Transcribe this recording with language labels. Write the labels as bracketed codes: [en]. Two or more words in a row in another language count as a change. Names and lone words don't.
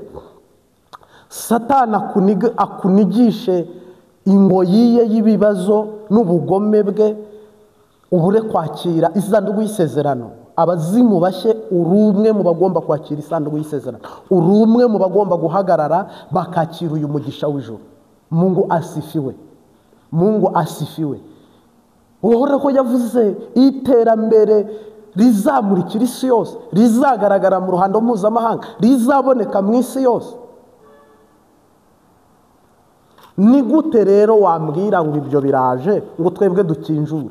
[rw] Satani akunigishe ingoyi ye y'ibibazo n'ubugome bwe, ubure kwakira isanduku y'isezerano. Abazimu bashye, uri umwe mu bagomba kwakira isanduku y'isezerano, uri umwe mu bagomba guhagarara bakakira uyu mugisha w'ijuru. [sw] Mungu asifiwe, Mungu asifiwe. [rw] Uhoraho yavuze iterambere rizamurikira isi yose, rizagaragara mu ruhando mpuzamahanga, rizaboneka mu isi yose. Ni gute rero wambwira ngo ibyo biraje ngo twebwe dukinjure?